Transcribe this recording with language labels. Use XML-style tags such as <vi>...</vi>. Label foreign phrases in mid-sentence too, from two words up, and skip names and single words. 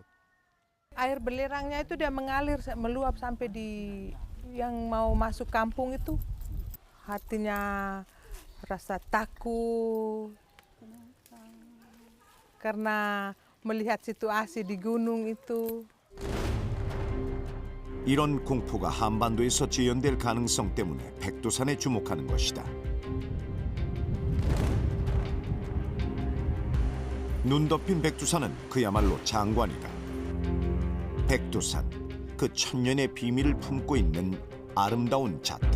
<id>Air belerangnya itu dia mengalir, meluap sampai di yang mau masuk kampung itu. Hatinya rasa takut karena melihat situasi di gunung itu.</id> <ko>이런 공포가 한반도에서 재현될 가능성 때문에 백두산에 주목하는 것이다. 눈 덮인 백두산은 그야말로 장관이다. 백두산, 그 천년의 비밀을 품고 있는 아름다운 자태.</ko>